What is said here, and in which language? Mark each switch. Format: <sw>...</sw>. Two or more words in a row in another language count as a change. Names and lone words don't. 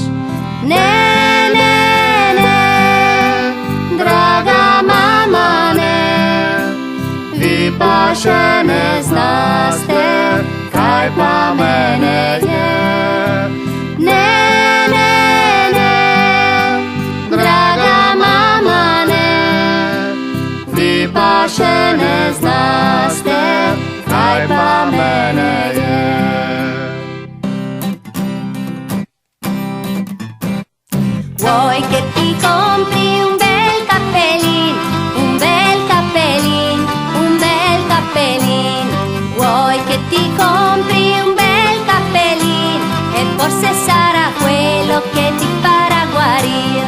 <sl>Ne, ne, ne, draga mama ne, vi pa še ne znaste, kaj pa mene je. Ne, pa še ne znaste, kaj pa mene je.</sl> <it>Vuoi che ti compri un bel cappellin, un bel cappellin, un bel cappellin. Vuoi che ti compri un bel cappellin e forse sarà quello che ti farà guarire.</it>